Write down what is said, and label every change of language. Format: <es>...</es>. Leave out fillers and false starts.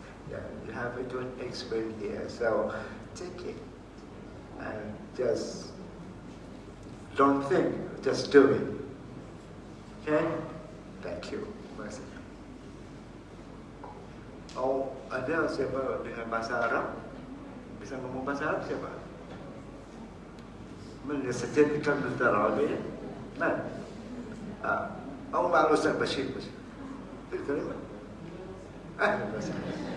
<en>Yeah, you have a good experience here, so take it and just don't think, just do it. Okay? Thank you.</en> <id>Masih. Oh, ada siapa dengan bahasa Arab? Bisa ngomong bahasa Arab siapa?</id> <ar>من يستطيع يتكلم العربية؟ من؟ أو مع الأستاذ بشير في الكلمة؟ أهلا وسهلا.</ar>